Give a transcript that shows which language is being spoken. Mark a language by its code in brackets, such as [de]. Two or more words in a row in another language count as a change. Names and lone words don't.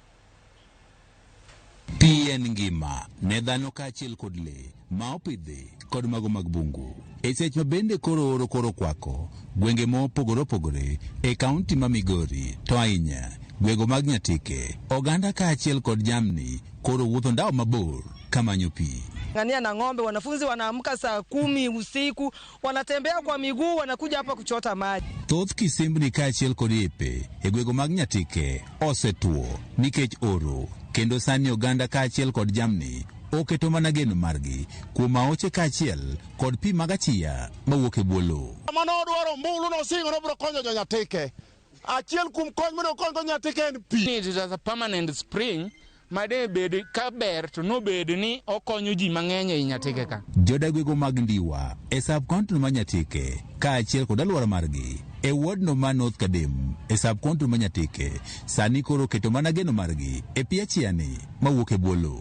[luo] Pi en ngima ne dhano kaachiel kod le ma opidhi kod mago mag bungu. E seche ma bende koro oro kwako gwenge mopogore opogore e kaunti ma Migori to ahinya gwego mag Nyatike, oganda kaachiel kod jamni koro wuotho ndao mabor kamanyo pi. [sw] Ngania na ng'ombe, wanafunzi wanaamka saa 10 usiku, wanatembea kwa miguu, wanakuja hapa kuchota maji. [luo] Thoth kisimbni kaachiel kod epe e gwego mag Nyatike osetuo nikech oro, kendo sani oganda kaachiel kod jamni oketo mana geno margi kuom aoche kaachiel kod pi mag achia mawuok e bwo lowo. Mano dwaro mbulu no singo no biro konyo jo Nyatike. Achiel kuom kony mondo konyo Nyatike en pi. [en] It is a permanent spring. [luo] Made bed ka ber to no bed ni okonyo ji mang'eny e Nyatike ka. Jodagwego mag Ndiwa e sub-county ma Nyatike kaachiel kod alwora margi e wardno ma North Kadem e sub-county ma Nyatike sani koro keto mana geno margi e pi achiani mawuok e bwo lowo.